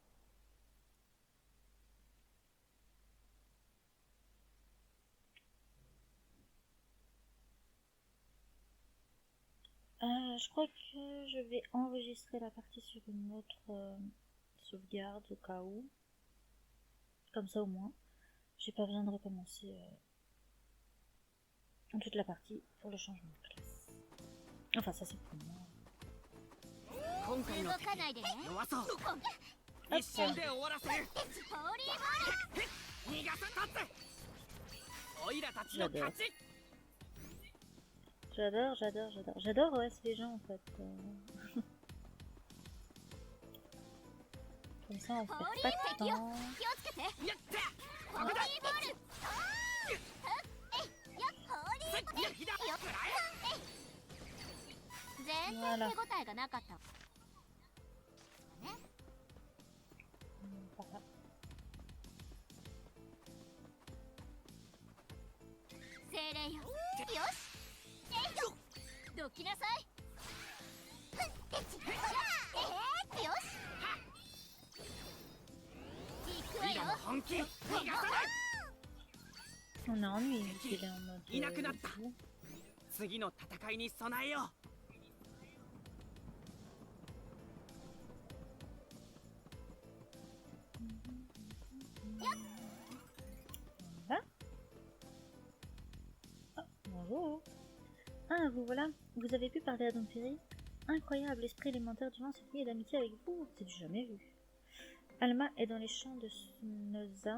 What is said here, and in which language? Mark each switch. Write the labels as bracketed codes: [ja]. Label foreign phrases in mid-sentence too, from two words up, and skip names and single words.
[fr] Je crois que je vais enregistrer la partie sur une autre sauvegarde au cas où. Comme ça au moins, j'ai pas besoin de recommencer toute la partie pour le changement de classe. Enfin, ça c'est pour moi. [ja] 今回の動かないでね。弱そう。 [fr] Hop. [ja] 一瞬で終わらせる。ホーリーボール。逃がすたって。オイラたちの勝ち。 [fr] J'adore, j'adore, j'adore. J'adore OS les gens en fait. Comme ça on perd pas de temps. [ja] 気をつけて。やった。ホーリーボール。敵だ。全然手応えがなかった。ね。 [fr] Voilà. [ja] 精霊よ。よし。どきなさい。よし。行くわよ。オイラも本気。逃がさない。 [fr] On a ennuyé qu'il est en mode. [ja] いなくなった。次の戦いに備えよう。 [fr] Voilà. Ah, bonjour. Ah, vous voilà. Vous avez pu parler à Dompiri? Incroyable, l'esprit élémentaire du vent se lie d'amitié avec vous. C'est du jamais vu. Alma est dans les champs de Snoza.